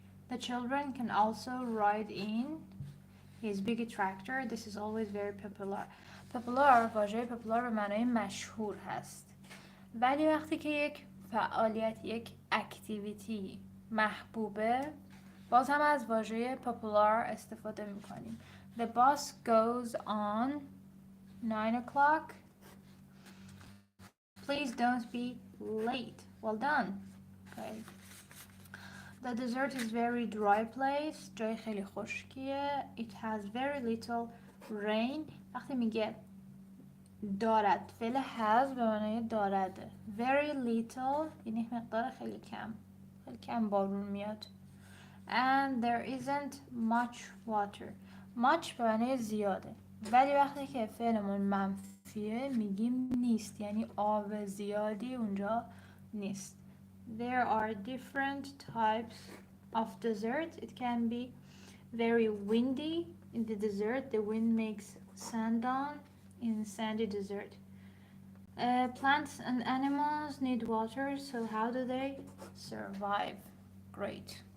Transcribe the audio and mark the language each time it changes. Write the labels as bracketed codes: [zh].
[en] The children can also ride in his big tractor. This is always very popular. [fa] Popular واژه popular به معنای مشهور هست. ولی وقتی که یک فعالیت، یک اکتیویتی محبوبه، باز هم از واژه popular استفاده میکنیم. [en] The bus goes on 9 o'clock. Please don't be late. Well done. Okay. The desert is very dry place. [fa] جای خیلی خشکیه. [en] It has very little rain. [fa] وقتی میگه دارد، فعل has به معنای دارده. [en] Very little [fa] یعنی مقدار خیلی کم بارون میاد. [en] And there isn't much water. [fa] much به معنای زیاده. ولی وقتی که فعلمون منفیه میگیم نیست، یعنی آب زیادی اونجا نیست. [en] There are different types of desert. It can be very windy in the desert. The wind makes sand on in sandy desert. Plants and animals need water, so how do they survive? Great.